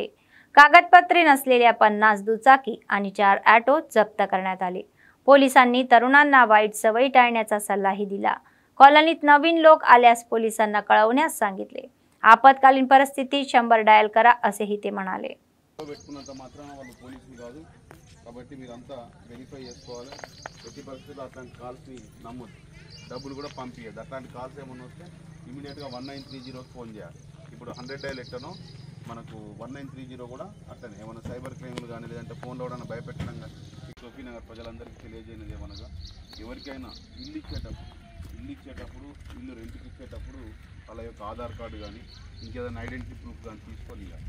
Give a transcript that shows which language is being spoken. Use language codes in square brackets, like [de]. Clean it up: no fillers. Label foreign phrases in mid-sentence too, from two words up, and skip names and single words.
[mr] कागदपत्रे नसलेल्या 50 दुचाकी आणि 4 ऑटो जप्त करण्यात आले। पोलिसांनी तरुणांना वाईट सवयी टाळण्याचा सल्लाही दिला। कॉलनीत नवीन लोक आल्यास पोलिसांना कळवण्यास सांगितले। आपत्कालीन परिस्थितीत 100 डायल करा असेही ते म्हणाले। [te] పెట్టుకున్నంత మాత్రాన వాళ్ళు పోలీసులు కాదు కాబట్టి మీరంతా వెరిఫై చేసుకోవాలి। ప్రతి పరిస్థితుల్లో అట్లాంటి కాల్స్ని నమ్మొద్దు, డబ్బులు కూడా పంపించద్దు। అట్లాంటి కాల్స్ ఏమన్నా వస్తే ఇమీడియట్గా 1930కి ఫోన్ చేయాలి। ఇప్పుడు 100 డైల్ ఎట్టనో మనకు 1930 కూడా అట్లనే ఏమైనా [en] cyber crimes [te] కానీ లేదంటే ఫోన్లో కూడా భయపెట్టడం కానీ సోఫీనగర్ ప్రజలందరికీ తెలియజేయనిది ఏమనగా ఎవరికైనా ఇల్లు ఇచ్చేటప్పుడు ఇల్లు రెంట్కి ఇచ్చేటప్పుడు వాళ్ళ యొక్క ఆధార్ కార్డు కానీ ఇంకేదైనా [en] identity proof [te] కానీ తీసుకొని ఇవ్వాలి।